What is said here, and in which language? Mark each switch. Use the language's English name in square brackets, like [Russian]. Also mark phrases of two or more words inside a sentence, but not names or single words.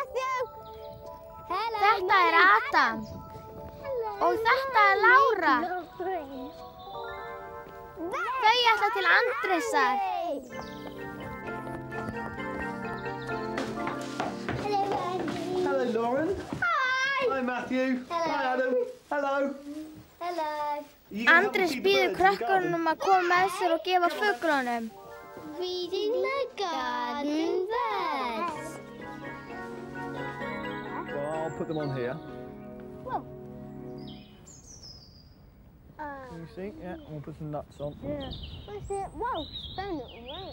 [Icelandic] Þetta Adam. Og þetta Lára. Þau ætla til Andrésar. [English] Hello, Lauren. Hi, Matthew. Hi, Adam. Hello. [Icelandic] Andrés býður krökkunum að koma með sér og gefa fuglunum. [English] Feeding the garden birds. Well, I'll put them on here. Whoa. You see? Yeah, we'll put some nuts on. Yeah. What's it? Whoa, it's blowing it away.